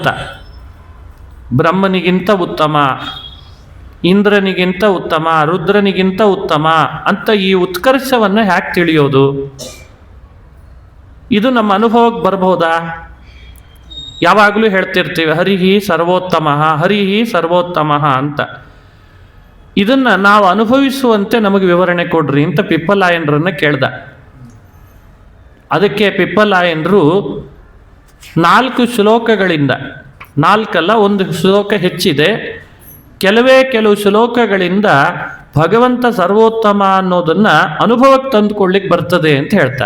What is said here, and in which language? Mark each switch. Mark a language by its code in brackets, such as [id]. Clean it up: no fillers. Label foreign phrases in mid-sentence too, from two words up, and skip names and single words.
[kn] ಬ್ರಹ್ಮನಿಗಿಂತ ಉತ್ತಮ, ಇಂದ್ರನಿಗಿಂತ ಉತ್ತಮ, ರುದ್ರನಿಗಿಂತ ಉತ್ತಮ ಅಂತ ಈ ಉತ್ಕರ್ಷವನ್ನು ಹ್ಯಾಕೆ ತಿಳಿಯೋದು? ಇದು ನಮ್ಮ ಅನುಭವಕ್ಕೆ ಬರಬಹುದಾ? ಯಾವಾಗಲೂ ಹೇಳ್ತಿರ್ತೀವಿ [sa] ಹರಿಹಿ ಸರ್ವೋತ್ತಮ, ಹರಿಹಿ ಸರ್ವೋತ್ತಮ [kn] ಅಂತ. ಇದನ್ನು ನಾವು ಅನುಭವಿಸುವಂತೆ ನಮಗೆ ವಿವರಣೆ ಕೊಡ್ರಿ ಅಂತ ಪಿಪ್ಪಲಾಯನರನ್ನು ಕೇಳ್ದ. ಅದಕ್ಕೆ ಪಿಪ್ಪಲಾಯನರು 4 ಶ್ಲೋಕಗಳಿಂದ, 4 ಒಂದು ಶ್ಲೋಕ ಹೆಚ್ಚಿದೆ, ಕೆಲವು ಶ್ಲೋಕಗಳಿಂದ ಭಗವಂತ ಸರ್ವೋತ್ತಮ ಅನ್ನೋದನ್ನು ಅನುಭವಕ್ಕೆ ತಂದುಕೊಳ್ಳಿಕ್ಕೆ ಬರ್ತದೆ ಅಂತ ಹೇಳ್ತಾರೆ.